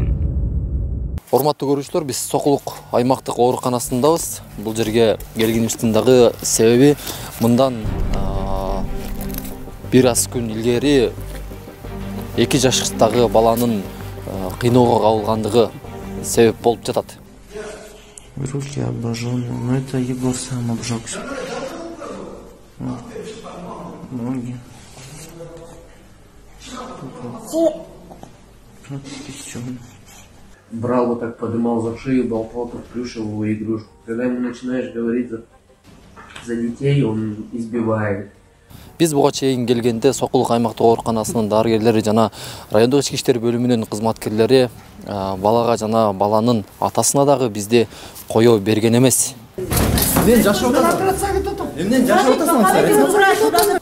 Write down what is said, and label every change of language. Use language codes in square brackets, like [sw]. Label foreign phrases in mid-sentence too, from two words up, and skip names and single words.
[ky] Урматтуу көрүүчүлөр, биз Сокулук аймактык ооруканасындабыз. Бул жерге келгенибиздин дагы себеби мындан бир аз күн илгери 2 жаштагы баланын кыйноого кабылгандыгы себеп болуп жатат. [ru] Руки обожженные, но это Егор сам обжегся. Ноги. Брал вот так, подымал за шею, болтал, как плюшевую игрушку. Когда ему начинаешь говорить за детей, он избивает. [ky] Биз буга чейин келгенде Сокулук аймактык ооруканасынын дарыгерлери жана райондук ички иштер бөлүмүнүн кызматкерлери балага жана баланын атасына дагы бизде коё берген эмес. Эмнен жашап атасың? Эмнен жашап атасың?